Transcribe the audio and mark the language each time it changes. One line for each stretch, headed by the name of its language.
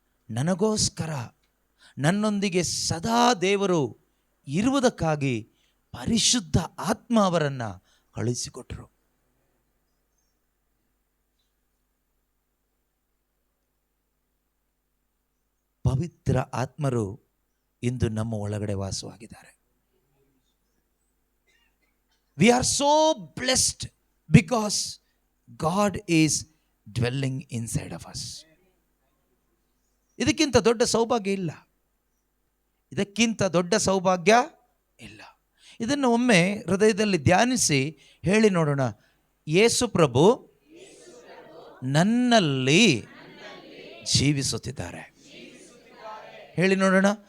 Kannada: ನನಗೋಸ್ಕರ, ನನ್ನೊಂದಿಗೆ ಸದಾ ದೇವರು ಇರುವುದಕ್ಕಾಗಿ ಪರಿಶುದ್ಧ ಆತ್ಮ ಅವರನ್ನು ಕಳುಹಿಸಿಕೊಟ್ಟರು. ಪವಿತ್ರ ಆತ್ಮರು ಇಂದು ನಮ್ಮ ಒಳಗಡೆ ವಾಸವಾಗಿದ್ದಾರೆ.
English: We are so blessed because God is dwelling inside of us.
Kannada: ಇದಕ್ಕಿಂತ ದೊಡ್ಡ ಸೌಭಾಗ್ಯ ಇಲ್ಲ, ಇದಕ್ಕಿಂತ ದೊಡ್ಡ ಸೌಭಾಗ್ಯ ಇಲ್ಲ. ಇದನ್ನು ಒಮ್ಮೆ ಹೃದಯದಲ್ಲಿ ಧ್ಯಾನಿಸಿ ಹೇಳಿ ನೋಡೋಣ. ಯೇಸು ಪ್ರಭು ನನ್ನಲ್ಲಿ ಜೀವಿಸುತ್ತಿದ್ದಾರೆ. ಹೇಳಿ ನೋಡೋಣ.